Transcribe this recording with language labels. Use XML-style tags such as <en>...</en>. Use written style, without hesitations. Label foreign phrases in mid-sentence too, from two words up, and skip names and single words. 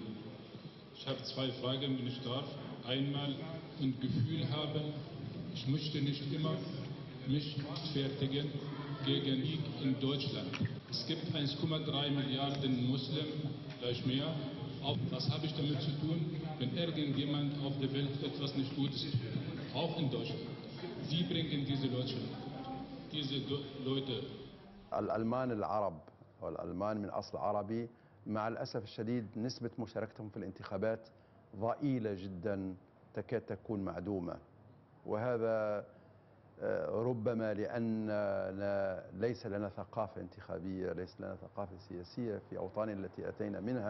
<de>Ich habe zwei Fragen, wenn ich darf. Einmal ein Gefühl haben, ich möchte nicht immer mich fertigen gegen Krieg in Deutschland. Es gibt 1,3 Milliarden Muslimen, vielleicht mehr. Was habe ich damit zu tun, wenn irgendjemand auf der Welt etwas nicht Gutes tut? Auch in Deutschland. Sie bringen diese Leute.</de> <ar>الألمان العرب والألمان من أصل عربي مع الأسف الشديد نسبة مشاركتهم في الانتخابات ضئيلة جدا، تكاد تكون معدومة. وهذا ربما لأن ليس لنا ثقافة انتخابية، ليس لنا ثقافة سياسية في أوطاننا التي أتينا منها.</ar>